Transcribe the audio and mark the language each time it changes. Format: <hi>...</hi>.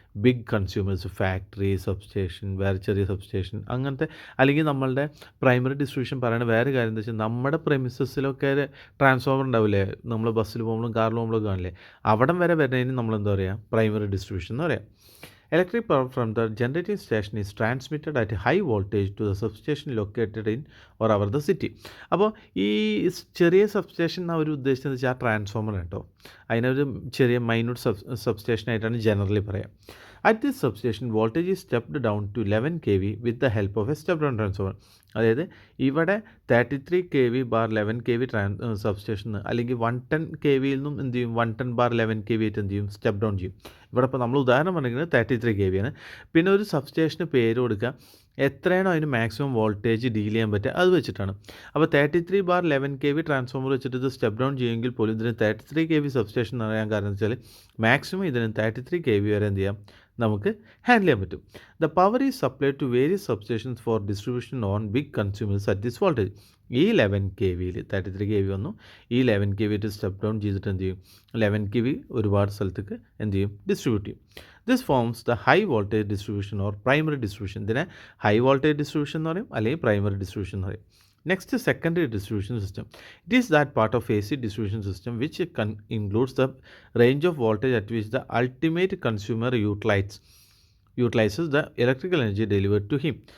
<ml>Big consumers, factory substation, വേറെ ചെറിയ substation, അങ്ങനത്തെ. അല്ലെങ്കിൽ നമ്മളുടെ പ്രൈമറി ഡിസ്ട്രിബ്യൂഷൻ പറയുന്ന വേറെ കാര്യം എന്താ വെച്ചാൽ, നമ്മുടെ പ്രെമിസസിലൊക്കെ ട്രാൻസ്ഫോമർ ഉണ്ടാവില്ലേ, നമ്മൾ ബസ്സിൽ പോകുമ്പോഴും കാറിൽ പോകുമ്പോഴും കാണില്ലേ, അവിടം വരെ വരുന്നതിന് നമ്മളെന്താ പറയുക, പ്രൈമറി ഡിസ്ട്രിബ്യൂഷൻ എന്ന് പറയാം.</ml> <en>Electric power from the generating station is transmitted at a high voltage to the substation located in or over the city.</en> <ml>അപ്പോൾ ഈ ചെറിയ സബ്സ്റ്റേഷൻ അവർ ഉദ്ദേശിച്ചത് വെച്ചാൽ ആ ട്രാൻസ്ഫോമർ കേട്ടോ, അതിനൊരു ചെറിയ മൈന്യൂട്ട് സബ്സ്റ്റേഷനായിട്ടാണ് ജനറലി പറയാം.</ml> <en>At this substation, voltage is stepped down to 11 kV with the help of a step-down transformer.</en> <ml>അതായത് ഇവിടെ 33 kV/11 kV സബ്സ്റ്റേഷൻ അല്ലെങ്കിൽ 110 kVയിൽ നിന്നും എന്ത് ചെയ്യും, 110/11 kV ആയിട്ട് എന്ത് ചെയ്യും, സ്റ്റെപ്പ് ഡൗൺ ചെയ്യും. ഇവിടെ ഇപ്പോൾ നമ്മൾ ഉദാഹരണം പറഞ്ഞിരിക്കുന്നത് 33 kV ആണ്. പിന്നെ ഒരു സബ്സ്റ്റേഷന് പേര് കൊടുക്കുക, എത്രയാണോ അതിന് മാക്സിമം വോൾട്ടേജ് ഡീൽ ചെയ്യാൻ പറ്റുക അത് വെച്ചിട്ടാണ്. അപ്പോൾ 33/11 kV ട്രാൻസ്ഫോമർ വെച്ചിട്ട് ഇത് സ്റ്റെപ്പ് ഡൗൺ ചെയ്യുമെങ്കിൽ പോലും ഇതിന് 33 kV സബ്സ്റ്റേഷൻ എന്ന് പറയാൻ കാരണം വെച്ചാൽ മാക്സിമം ഇതിന് 33 kV വരെ എന്ത് ചെയ്യാം, നമുക്ക് ഹാൻഡിൽ ചെയ്യാൻ പറ്റും.</ml> <en>The power is supplied to various substations for distribution on big consumers at this voltage.</en> <ml>ഈ 11 kVയിൽ 33 kV വന്നു, ഈ 11 kV സ്റ്റെപ്പ് ഡൗൺ ചെയ്തിട്ട് എന്ത് ചെയ്യും, 11 kV ഒരുപാട് സ്ഥലത്തേക്ക് എന്ത് ചെയ്യും, ഡിസ്ട്രിബ്യൂട്ട് ചെയ്യും.</ml> <en>This forms the high voltage distribution or primary distribution.</en> <ml>ഇതിനെ ഹൈ വോൾട്ടേജ് ഡിസ്ട്രിബ്യൂഷൻ എന്ന് പറയും, അല്ലെങ്കിൽ പ്രൈമറി ഡിസ്ട്രിബ്യൂഷൻ എന്ന് പറയും.</ml> <en>Next is secondary distribution system. It is that part of AC distribution system which includes the range of voltage at which the ultimate consumer utilizes the electrical energy delivered to him.</en>